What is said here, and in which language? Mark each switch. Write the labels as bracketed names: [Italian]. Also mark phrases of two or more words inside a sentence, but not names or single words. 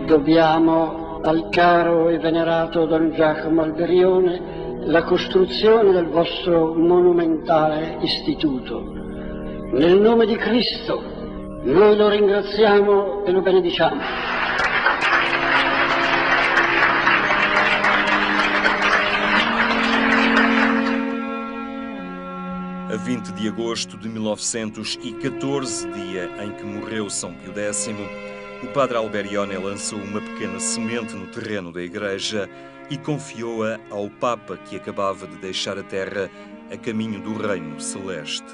[Italian] Dobbiamo al caro e venerato Don Giacomo Alberione la costruzione del vostro monumentale istituto. Nel nome di Cristo noi lo ringraziamo e lo benediciamo. [Portuguese] A 20 de agosto de 1914, dia em que morreu São Pio X, o padre Alberione lançou uma pequena semente no terreno da igreja e confiou-a ao Papa, que acabava de deixar a terra a caminho do Reino Celeste.